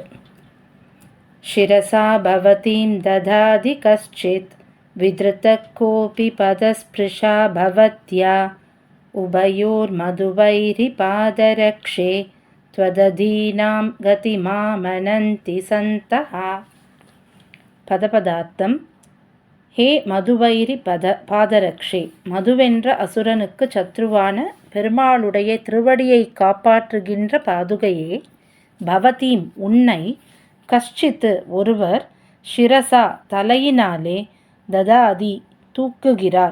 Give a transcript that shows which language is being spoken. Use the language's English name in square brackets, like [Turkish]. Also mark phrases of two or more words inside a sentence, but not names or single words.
[Sanskrit] शिरसा भवतीं दधाति कश्चित् विधृतः कोऽपि पदस्पृशा भवत्या उभयोर्मधुवैरिपादरक्षे त्वदधीनां गतिमामनन्ति सन्तः. [Tamil] பதபதார்த்தம். [Sanskrit] हे मधुवैरि पादरक्षे, [Tamil] மதுவென்ற அசுரனுக்கு சத்ருவான பெருமாளுடைய திருவடியை காப்பாற்றுகின்ற பாதுகையே, பவதீம் உன்னை, கஷ்சித்து ஒருவர், ஷிரசா தலையினாலே, ததாதி தூக்குகிறார்,